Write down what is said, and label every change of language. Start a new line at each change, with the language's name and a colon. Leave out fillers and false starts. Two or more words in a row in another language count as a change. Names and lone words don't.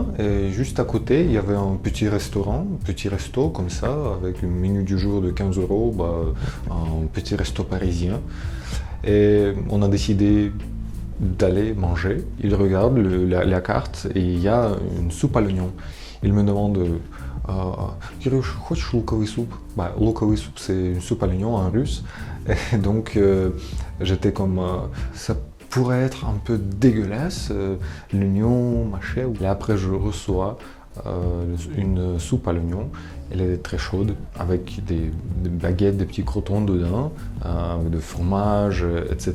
French: Et juste à côté, il y avait un petit restaurant, un petit resto comme ça, avec un menu du jour de 15 euros, un petit resto parisien. Et on a décidé d'aller manger. Il regarde la carte et il y a une soupe à l'oignon. Il me demande Кирюш,
Russian: хочешь луковый суп? Луковый суp,
French: c'est une soupe à l'oignon en russe. Et donc, j'étais comme, ça pourrait être un peu dégueulasse, l'oignon, machin. Et après, je reçois une soupe à l'oignon. Elle est très chaude, avec des baguettes, des petits crotons dedans, avec de fromage, etc.